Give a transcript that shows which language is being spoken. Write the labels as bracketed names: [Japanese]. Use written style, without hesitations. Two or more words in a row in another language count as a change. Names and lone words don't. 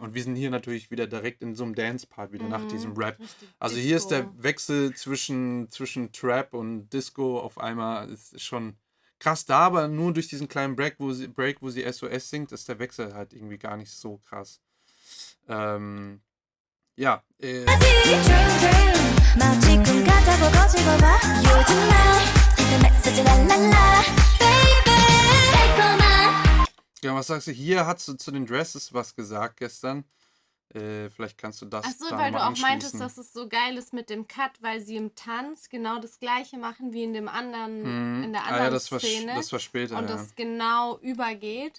[German] Und wir sind hier natürlich wieder direkt in so einem Dance-Part, wieder nach diesem Rap. Richtig Also hier ist der Disco. Wechsel zwischen Trap und Disco auf einmal, ist schon krass da, aber nur durch diesen kleinen Break, wo sie SOS singt, ist der Wechsel halt irgendwie gar nicht so krass. Ja, [English] Dream dream [Korean] 마치 꿈 같아 보고 봐 요즘 날 쓰는 메시지 랄랄라 baby 달콤한 [German] ja, was sagst du? Hier hast du zu den Dresses was gesagt gestern. Vielleicht kannst du das Ach so, da weil du mal auch meintest, anschließen. dass es so geil ist mit dem Cut, weil sie im Tanz genau das gleiche machen wie in dem anderen, in der Ah ja, anderen das war Szene. später, Und ja. das genau übergeht.